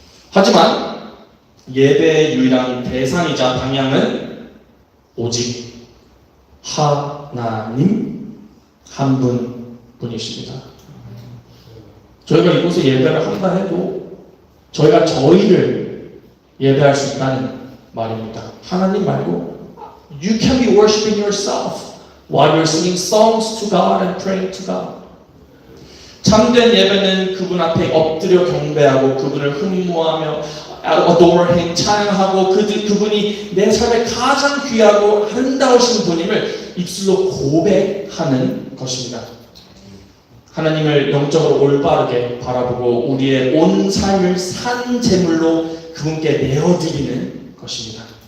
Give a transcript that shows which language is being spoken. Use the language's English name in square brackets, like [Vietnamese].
[Korean] 하지만 예배의 유일한 대상이자 방향은 오직 하나님 한 분뿐이십니다. 저희가 이곳에 예배를 한다 해도 저희가 저희를 예배할 수 있다는 말입니다. 하나님 말고 [English] You can be worshiping yourself while you're singing songs to God and praying to God. [Korean] 참된 예배는 그분 앞에 엎드려 경배하고 그분을 흠모하며 [English] adore him, [Korean] 찬양하고 그분이 내 삶에 가장 귀하고 아름다우신 분임을 입술로 고백하는 것입니다. 하나님을 영적으로 올바르게 바라보고 우리의 온 삶을 산 제물로 그분께 내어드리는 것입니다.